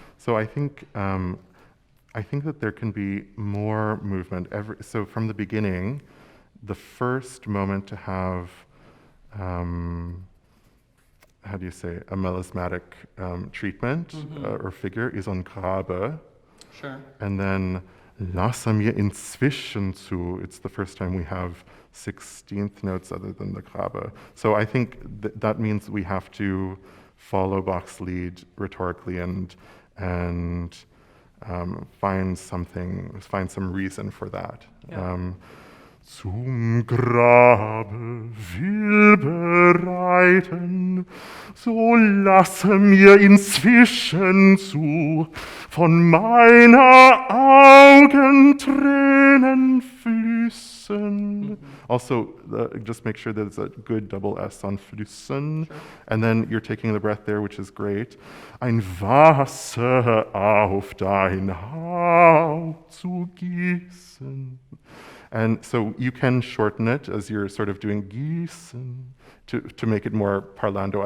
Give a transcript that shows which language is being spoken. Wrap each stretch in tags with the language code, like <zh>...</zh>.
<en>So I think that there can be more movement. So from the beginning, the first moment to have, how do you say, a melismatic treatment or figure is on Grabe, Sure. and then</en> <de>lasse mir inzwischen zu.</de> <en>It's the first time we have 16th notes other than the Grabe. So I think that means we have to follow Bach's lead rhetorically and find some reason for that. Yeah.</en> <de>Zum Grabe will bereiten, so lasse mir inzwischen zu, von meiner Augen Tränen fließen.</de> <en>Also, just make sure that it's a good double S on fließen. Sure. And then you're taking the breath there, which is great.</en> <de>Ein Wasser auf dein Haupt zu gießen.</de> <en>And so you can shorten it as you're sort of doing gießen to make it more parlando.</en>